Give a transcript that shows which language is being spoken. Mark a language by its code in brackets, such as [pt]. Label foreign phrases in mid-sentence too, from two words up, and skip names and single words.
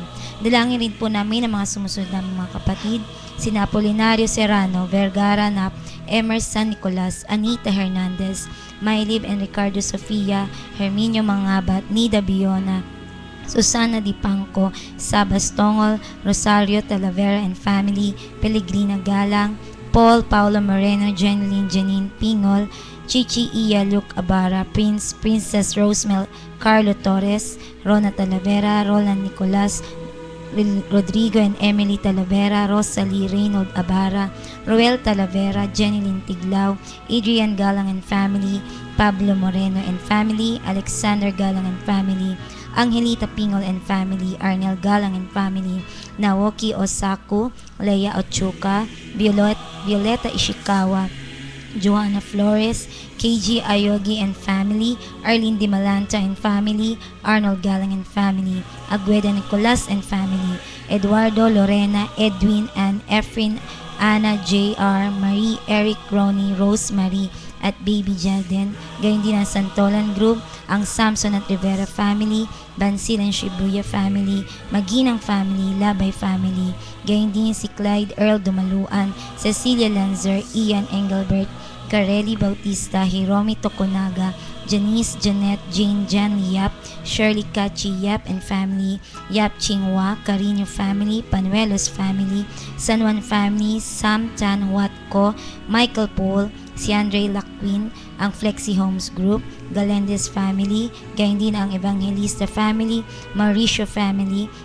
[tl] Dalangin rin po namin ang mga sumusunod na mga kapatid, sina Apolinario Serrano, Vergara Nap, Emerson Nicolas, Anita Hernandez, Maylib and Ricardo Sofia, Herminio Mangabat, Nida Biona, Susana Di Pangco, Sabas Tongol, Rosario Talavera [en] and family, [tl] Pellegrina Galang, Paul Paulo Moreno, Jeneline Janine Pingol, Chichi Iya Luke Abara, Princess Rosemel, Carlo Torres, Rona Talavera, Roland Nicolas, Rodrigo and Emily Talavera, Rosalie Reynold Abara, Roel Talavera, Jeneline Tiglao, Adrian Galang [en] and family, [tl] Pablo Moreno [en] and family, [tl] Alexander Galang [en] and family, [tl] Angelita Pingol [en] and family, [tl] Arnel Galang and family, Naoki Osaku, Leia Ochuka, Violeta Ishikawa, Joanna Flores, KG Ayogi [en] and family, [tl] Arlene Di Malanta [en] and family, [tl] Arnold Galang [en] and family, [tl] Agueda Nicolas [en] and family, [tl] Eduardo, Lorena, Edwin and Efrin, Anna, JR, Marie, Eric, Ronnie, Rosemary at Baby Jaden, gayon din ang Santolan Group, ang Samson at Rivera family, Bansil and Shibuya family, Maginang family, Labay family, gayon din si Clyde Earl Dumaluan, Cecilia Lanzer, Ian Engelbert, Carelli Bautista, Hiromi Tokunaga, Janice, Janet, Jane, Jan Yap, Shirley Kachi Yap [en] and family, [tl] Yap Chingwa, Carino family, Panuelos family, San Juan family, Sam Tan Watko, Michael Paul, si Andre Laquin, ang Flexi Homes Group, Galendez family, gayon din ang Evangelista family, Mauricio family,